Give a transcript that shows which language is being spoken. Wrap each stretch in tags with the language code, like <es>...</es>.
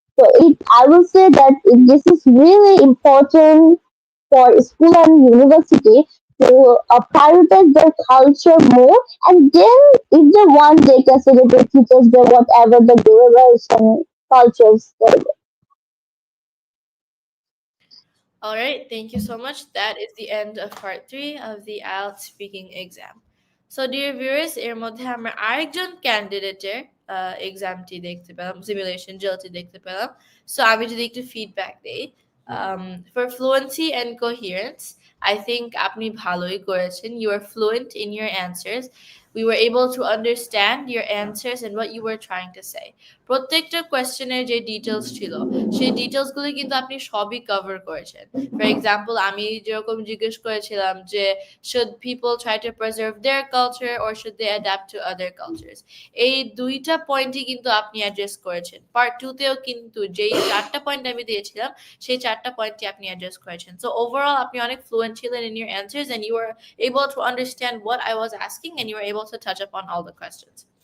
<en>So I will say that this is really important for school and university to prioritize their culture more, and then if they want, they can celebrate Teachers Day, whatever the duration cultures. All right, thank you so much. That is the end of part 3 of the IELTS speaking exam. So dear viewers,</en> <bn>এর মধ্যে আমরা আরেকজন ক্যান্ডিডেটের এক্সামটি দেখতে পেলাম, simulation জেলটি দেখতে পেলাম। So আমি যদি একটু ফিডব্যাক দেই,</bn> <en>for fluency and coherence, I think</en> <bn>আপনি ভালোই করেছেন.</bn> <en>You are fluent in your answers. We were able to understand your answers and what you were trying to say.</en> <bn>প্রত্যেকটা কোয়েশ্চেনের যে ডিটেলস ছিল সেই ডিটেলসগুলো কিন্তু আপনি সবই কভার করেছেন।</bn> <en>for example,</en> <bn>আমি যেরকম জিজ্ঞেস করেছিলাম যে</bn> <en>should people try to preserve their culture or should they adapt to other cultures,</en> <bn>এই দুইটা পয়েন্টই কিন্তু আপনি অ্যাড্রেস করেছেন। পার্ট 2 তেও কিন্তু যেই চারটা পয়েন্ট আমি দিয়েছিলাম সেই চারটা পয়েন্টই আপনি অ্যাড্রেস করেছেন। সো ওভারঅল আপনি অনেক ফ্লুয়েন্ট ছিলেন</bn> <en>in your answers and you were able to understand what I was asking and you were able to touch upon all the questions.</en>